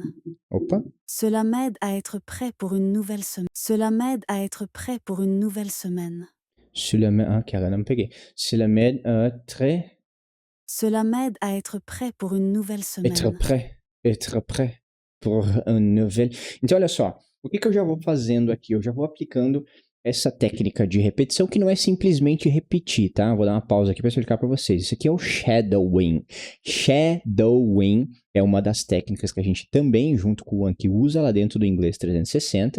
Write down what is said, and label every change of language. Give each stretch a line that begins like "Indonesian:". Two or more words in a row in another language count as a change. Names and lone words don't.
Portuguese: Opa.
French: Cela m'aide à être prêt pour une nouvelle semaine. Cela m'aide à être prêt pour une nouvelle semaine. Cela m'aide...
Portuguese: Ah, cara, não peguei.
French: Cela m'aide à très... Cela m'aide à être prêt pour une nouvelle semaine. Être prêt pour une nouvelle...
Portuguese: Então, olha só. O que eu já vou fazendo aqui? Eu já vou aplicando essa técnica de repetição, que não é simplesmente repetir, tá? Vou dar uma pausa aqui para explicar para vocês. Isso aqui é o shadowing. Shadowing é uma das técnicas que a gente também, junto com o Anki, usa lá dentro do Inglês 360.